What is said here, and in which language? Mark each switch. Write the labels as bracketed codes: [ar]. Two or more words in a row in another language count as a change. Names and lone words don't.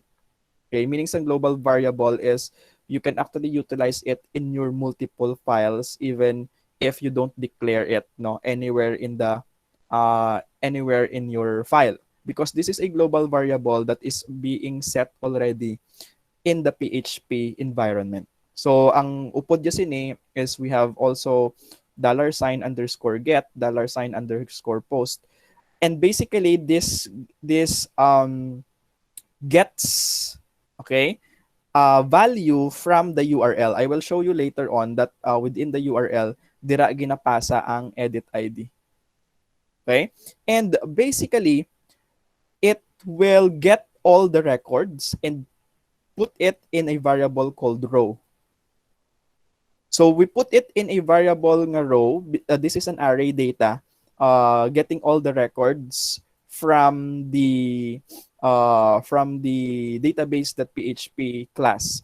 [en] Okay, meaning some global variable is you can actually utilize it in your multiple files even if you don't declare it anywhere in the anywhere in your file, because this is a global variable that is being set already in the PHP environment. So [hil] ang upod niya sini [en] is we have also $_get, $_post, and basically this gets, okay, value from the URL. I will show you later on that within the URL, [hil] dira ginapasa ang edit ID. [en] Okay? And basically, it will get all the records and put it in a variable called row. So we put it in a variable nga row. This is an array data, getting all the records from the database.php class.